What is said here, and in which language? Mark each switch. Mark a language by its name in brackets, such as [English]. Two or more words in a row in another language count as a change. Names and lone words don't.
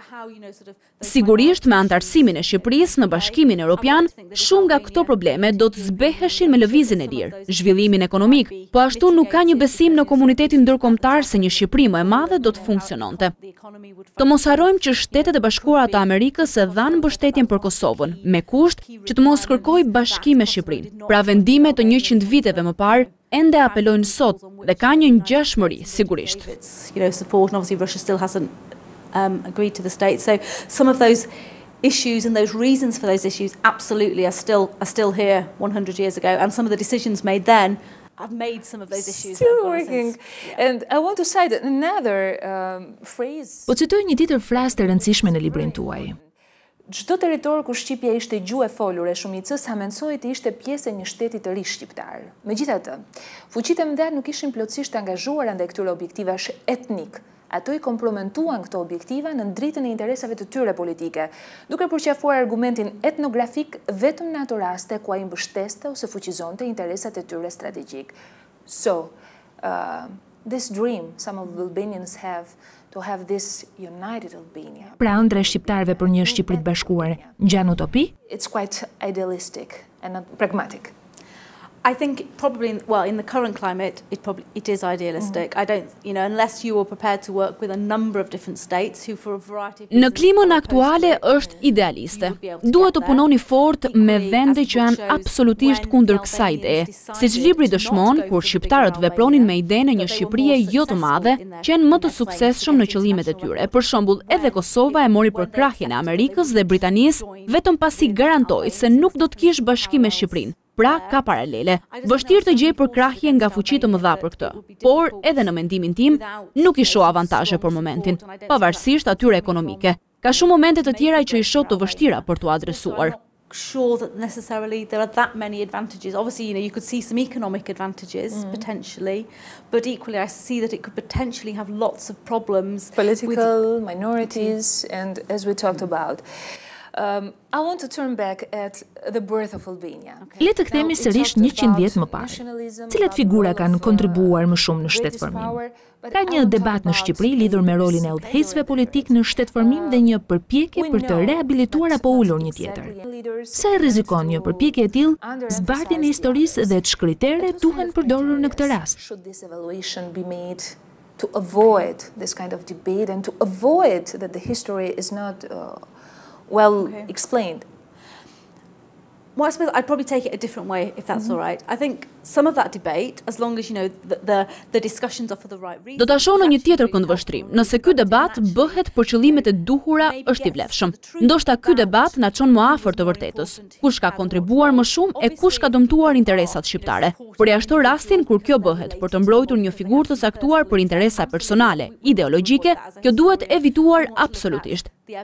[Albanian] Sigurisht, me antarësimin e Shqipërisë në Bashkimin Evropian, shumë nga këto probleme do të zbeheshin me lëvizjen e lirë, zhvillimin ekonomik, po ashtu nuk ka një besim në komunitetin ndërkombëtar se një Shqipëri më e madhe do të funksiononte. Të mos harrojmë që Shtetet e Bashkuara të Amerikës e dhanë mbështetjen për Kosovën, me kusht që të mos kërkojë bashkim me Shqipërinë. Pra vendime të 100 viteve më parë ende apelojnë sot dhe ka një ngjashmëri sigurisht. [English] Support, and obviously Russia still hasn't agreed to the state. So some of those issues and those reasons for those issues absolutely are still here 100 years ago, and some of the decisions made then have made some of those issues still working. And I want to cite another phrase. [Albanian] Po citoj një tjetër frazë të rëndësishme në librin tuaj. Çdo territor ku Shqipja ishte gjuhë e folur e shumicës hamencohej të ishte pjesë e një shteti të ri shqiptar. Megjithatë, fuqitë e mëdha nuk ishin plotësisht angazhuara ndaj këtyre objektivash etnik. Ato i kompromentuan këto objektiva në dritën e interesave të tyre politike, duke përqafuar argumentin etnografik vetëm në ato raste ku ai mbështeste ose fuqizonte interesat e tyre strategjik. [English] So, this dream some of the Albanians have to have this united Albania. [Albanian] Pra ëndra e shqiptarëve për një Shqipëri të bashkuar ngjan utopi? [English] It's quite idealistic and not pragmatic. I think probably, in the current climate, it is idealistic. I don't, unless you are prepared to work with a number of different states who for a variety of reasons. [Albanian] Në klimën aktuale është idealiste. Duhet të punoni fort me vende që janë absolutisht kundër kësaj ideje. Siç libri dëshmon, kur shqiptarët vepronin me idenë e një Shqipërie jo të madhe, që janë më të suksesshëm në qëllimet e tyre. Për shembull, edhe Kosova e mori përkrahjen e Amerikës dhe Britanisë vetëm pasi garantoi se nuk do të kishte bashkim me Shqipërinë. pra ka paralele. Vështirë të gjej përkrahje nga fuqi të mëdha për këtë, por edhe në mendimin tim nuk i shoh avantazhe për momentin, pavarësisht atyre ekonomike. Ka shumë momente të tjera që i shoh të vështira për t'u adresuar. [English] Sure that necessarily there are that many advantages. Obviously, you could see some economic advantages potentially, but equally I see that it could potentially have lots of problems. Political minorities, and as we talked about. I want to turn back at the birth of Albania. [Albanian] Le të kthehemi sërish 100 vjet më parë. Cilat figura kanë kontribuar më shumë në shtetëformim? Ka një debat në Shqipëri lidhur me rolin e udhëheqësve politik në shtetëformim dhe një përpjekje për të rehabilituar apo ulur një tjetër. Sa e rrezikon një përpjekje e tillë, zbardhjen e historisë dhe të shkritere duhen përdorur në këtë rast. [English] Should this evaluation be made to avoid this kind of debate and to avoid that the history is not well explained? Well, I suppose I'd probably take it a different way, if that's all right. I think some of that debate, as long as the discussions are for the right reason. [Albanian] Do ta shoh në një tjetër këndvështrim. Nëse ky debat bëhet për qëllimet e duhura, është i vlefshëm. Ndoshta ky debat na çon më afër të vërtetës. Kush ka kontribuar më shumë e kush ka dëmtuar interesat shqiptare. Përjashto rastin kur kjo bëhet për të mbrojtur një figurë të caktuar për interesa personale, ideologjike, kjo duhet evituar absolutisht.